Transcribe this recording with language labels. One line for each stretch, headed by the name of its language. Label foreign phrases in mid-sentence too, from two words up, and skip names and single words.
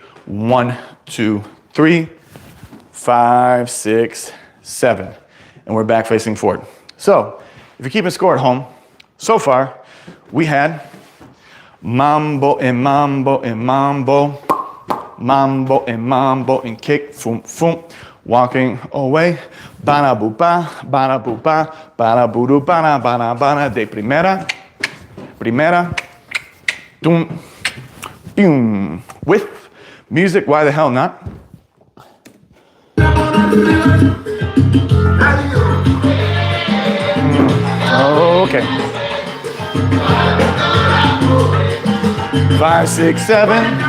English: 1, 2, 3, 5, 6, 7. And we're back facing forward. So if you're keeping score at home, so far we had mambo and mambo and mambo, mambo and mambo and kick, foom, foom, walking away, bana bupa, bana bupa, bana budu, bana, bana, bana,
Spanish: de primera, primera, doom,
English: boom, with music, why the hell not? Okay. 5, 6, 7.